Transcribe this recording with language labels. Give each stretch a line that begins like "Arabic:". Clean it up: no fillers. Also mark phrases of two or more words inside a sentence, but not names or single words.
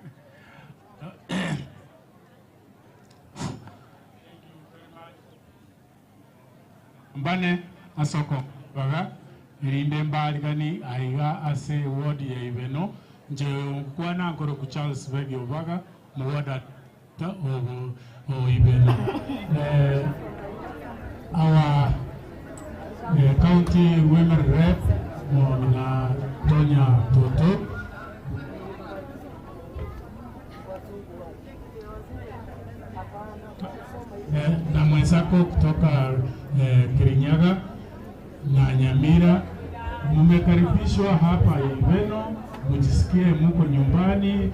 Gusii: Mbane asoko baga irinde mbaligani aiga ase ward ya Ibeno nje kwana nkoro ku Charles Begi obaga mu ward ta o Ibeno
English: our county women rep
Swahili: na Donya Toto na mwenzako kutoka Kirinyaga na Nyamira, mmekaribishwa hapa Ibeno, mjisikie mko nyumbani.